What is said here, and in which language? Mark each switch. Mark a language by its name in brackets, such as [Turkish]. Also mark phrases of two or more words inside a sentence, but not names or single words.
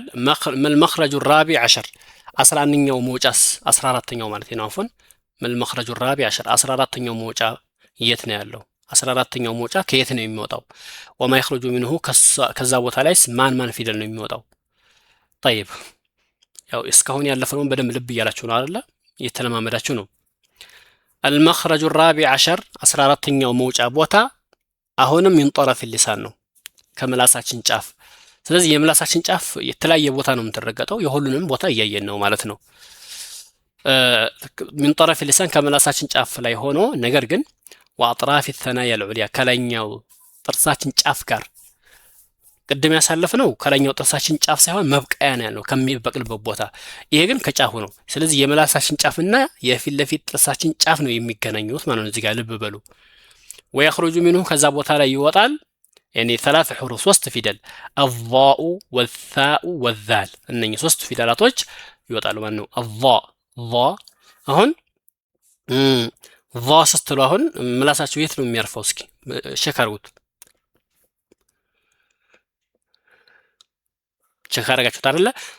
[Arabic] والمخرج رابع [Amharic] 11ኛው መውጫስ 14ኛው ማለት ነው። አፎን [Arabic] والمخرج رابع [Amharic] 14ኛው መውጫ የት ነው ያለው? 14ኛው መውጫ ከየት ነው የሚወጣው? [Arabic] وما يخرج منه [Amharic] ከዛ ቦታ ላይስ ማን ፊደል ነው የሚወጣው? طيب ያው እስካሁን ያለፈውን በደንብ ልብ እያላችሁ ነው አይደለ? እየተለማመዳችሁ ነው። [Arabic] المخرج الرابع عشر [Amharic] 14ኛው መውጫ ቦታ አሁንም [Arabic] ينطرف اللسان [Amharic] ነው ከምላሳችን ጫፍ። ስለዚህ የምላሳችን ጫፍ የተለያየ ቦታ ነው የምትረገጠው። የሁሉንም ቦታ እያየን ነው ማለት ነው። [Arabic] ينطرف اللسان [Amharic] ከምላሳችን ጫፍ ላይ ሆኖ ነገር ግን [Arabic] وأطراف الثنايا العليا [Amharic] ከላይኛው ጥርሳችን ጫፍ ጋር ቅድም ያሳለፍነው ከላይኛው ጥርሳችን ጫፍ ሳይሆን መብቀያ ነው ያለው ከሚበቅልበት ቦታ። ይሄ ግን ከጫፉ ነው። ስለዚህ የምላሳችን ጫፍና የፊት ለፊት ጥርሳችን ጫፍ ነው የሚገናኙት ማለት ነው። እዚህ ጋር ልብ በሉ። [Arabic] ويخرج منه [Amharic] ከዛ ቦታ ላይ ይወጣል [Arabic] يعني 3 حروف [Amharic] 3 ፊደል [Arabic] الضاء والثاء والذال [Amharic] እነኚህ 3 ፊደላቶች ይወጣሉ ማለት ነው። الضاء አሁን ضاء ስትሉ አሁን ምላሳችሁ የት ነው የሚያርፈው? እስኪ ሸካሩት ቸካረጋችሁት አይደለ?